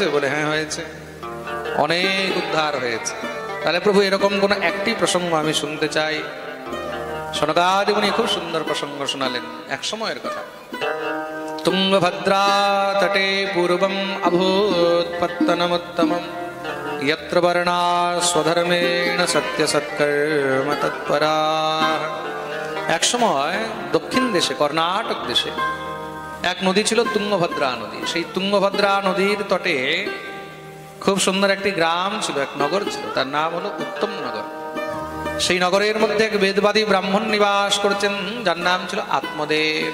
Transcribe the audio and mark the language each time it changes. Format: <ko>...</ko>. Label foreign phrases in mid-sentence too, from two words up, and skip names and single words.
<bn>বলে হ্যাঁ হয়েছে, অনেক উদ্ধার হয়েছে। তাহলে প্রভু এরকম কোন একটি প্রসঙ্গ আমি শুনতে চাই। শৌনকাদি মুনি খুব সুন্দর প্রসঙ্গ শোনালেন। এক সময়ের কথা,</bn> <sa>তুঙ্গভদ্রা তটে পূর্বম অভূত পত্তনমুত্তমম यत्र वर्णा स्वधर्मेण सत्य सत्कर्म तत्परा।</sa> <bn>এক সময় দক্ষিণ দেশে, কর্ণাটক দেশে এক নদী ছিল, তুঙ্গভদ্রা নদী। সেই তুঙ্গভদ্রা নদীর তটে খুব সুন্দর একটি গ্রাম ছিল, এক নগর ছিল, তার নাম হলো উত্তম নগর। সেই নগরের মধ্যে এক বেদবাদী ব্রাহ্মণ নিবাস করছেন, যার নাম ছিল আত্মদেব।</bn>